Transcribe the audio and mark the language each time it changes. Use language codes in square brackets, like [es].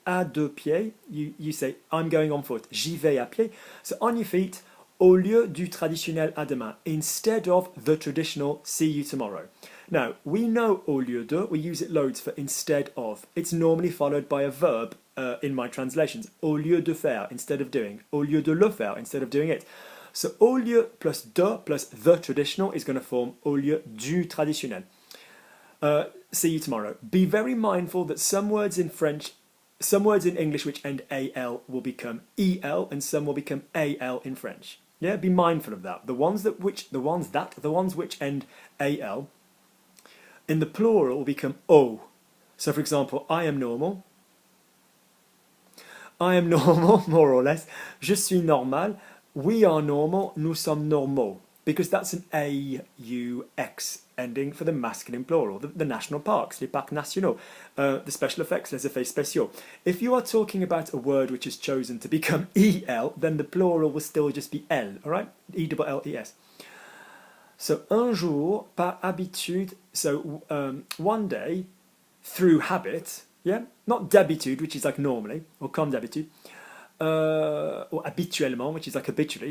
[fr] À deux pieds. [en] You say I'm going on foot. [fr] J'y vais à pied. [en] So on your feet. [fr] Au lieu du traditionnel à demain, [en] instead of the traditional see you tomorrow. Now, we know au lieu de, we use it loads for instead of. It's normally followed by a verb in my translations. [fr] Au lieu de faire, [en] instead of doing. [fr] Au lieu de le faire, [en] instead of doing it. So au lieu plus de plus the traditional is going to form [fr] au lieu du traditionnel. [en] See you tomorrow. Be very mindful that some words in English which end al will become el, and some will become al in French. Yeah, be mindful of that. The ones which end al in the plural will become o. So, for example, I am normal. I am normal, more or less. [fr] Je suis normal. [en] We are normal. [fr] Nous sommes normaux. [en] Because that's an A-U-X ending for the masculine plural. The national parks, [fr] les parcs nationaux, [en] the special effects, [fr] les effets spéciaux. [en] If you are talking about a word which is chosen to become E-L, then the plural will still just be L, all right? E-L-L-E-S. So, [fr] un jour, par habitude, [en] so one day, through habit, yeah? Not d'habitude, which is like normally, or comme d'habitude, or habituellement, which is like habitually.